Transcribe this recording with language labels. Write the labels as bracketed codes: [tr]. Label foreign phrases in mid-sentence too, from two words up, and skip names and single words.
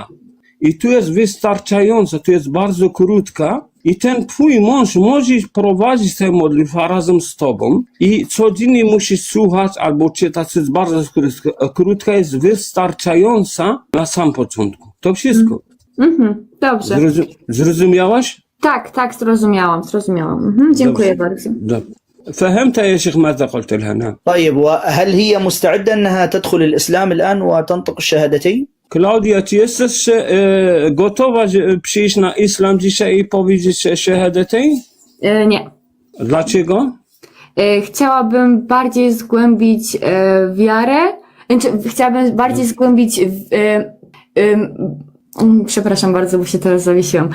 [pl] I tu jest wystarczająca, tu jest bardzo krótka i ten twój mąż może prowadzić tę modlitwę razem z tobą i codziennie musisz słuchać albo czytać, jest bardzo krótka, jest wystarczająca na sam początku. To wszystko. Dobrze. Zrozumiałaś؟ Tak, zrozumiałam. Dziękuję bardzo. [ar] فهمت يا شيخ ماذا قلت لها؟ نعم. طيب، وهل هي مستعدة أنها تدخل الإسلام الآن وتنطق الشهادتين؟ [pl] Klaudia, czy jesteś gotowa przyjść na islam dzisiaj i powiedzieć shahadatejn? Nie. Dlaczego? Chciałabym bardziej zgłębić wiarę, chciałabym bardziej zgłębić przepraszam bardzo, bo się teraz zawiesiłam.